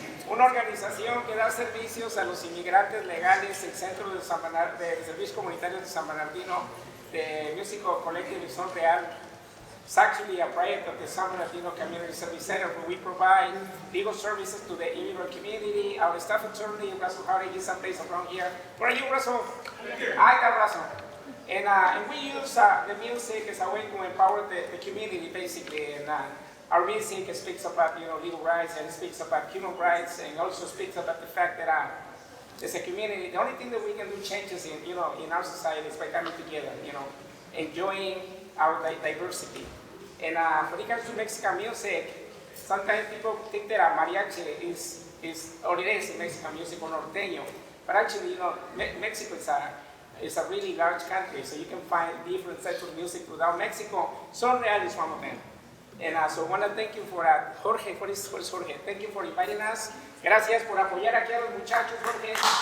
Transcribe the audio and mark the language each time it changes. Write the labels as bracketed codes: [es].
[es] una organización que da servicios a los inmigrantes legales, el Centro de Servicios Comunitarios de San Bernardino, the Musical Collective in Son Real. [en] It's actually a project of the San Bernardino Community Service Center where we provide legal services to the immigrant community. Our staff attorney, Russell Hardy, is someplace around here. Where are you, Russell? Hi, Russell. And we use the music as a way to empower the community, basically. And our music speaks about, legal rights, and speaks about human rights, and also speaks about the fact that as a community, the only thing that we can do changes in our society is by coming together, enjoying our diversity. And when it comes to Mexican music, sometimes people think that mariachi is all it is in Mexican music or norteño, but actually, Mexico is a really large country, so you can find different types of music throughout Mexico. Son Real is one of them. And so I want to thank you for Jorge. What is Jorge? Thank you for inviting us. [es] Gracias por apoyar aquí a los muchachos, Jorge.